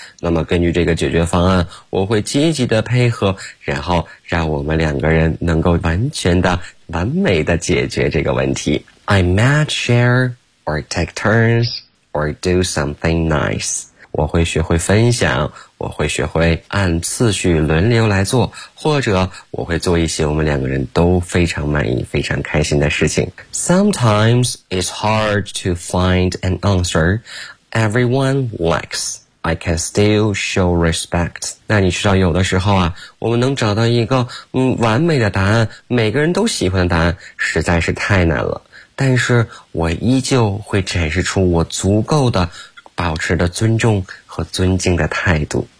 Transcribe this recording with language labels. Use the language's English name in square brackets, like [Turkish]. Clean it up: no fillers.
[Chinese] 那么根据这个解决方案，我会积极的配合，然后让我们两个人能够完全的完美的解决这个问题。 [English] I might share or take turns or do something nice. [Chinese] 我会学会分享，我会学会按次序轮流来做，或者我会做一些我们两个人都非常满意非常开心的事情。 [English] Sometimes it's hard to find an answer everyone likes. I can still show respect. [Chinese] 那你知道有的时候啊，我们能找到一个完美的答案，每个人都喜欢的答案，实在是太难了。但是我依旧会展示出我足够的保持的尊重和尊敬的态度。